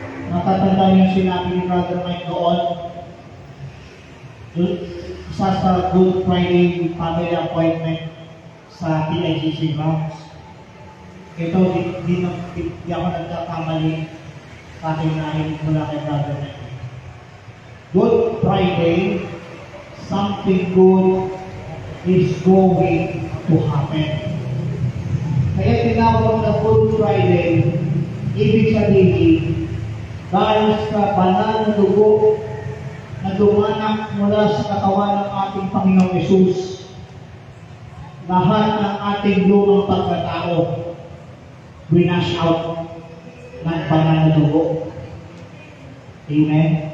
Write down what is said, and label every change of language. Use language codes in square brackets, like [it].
[tl] Natatanda yung sinabi ni Brother Mike doon. Isa sa Good Friday family appointment sa PICC grounds. Ito, di ako nagkakamali sa aking narinig mula kay Brother Mike. [en] Good Friday, something good is going to happen. [tl] Kaya tinawag na Good Friday, ibig sabihin, dahil sa banal na dugo na dumanak mula sa katawan ng ating Panginoong Yesus, lahat ng ating lumang pagkatao, winash out ng banal na dugo. Amen?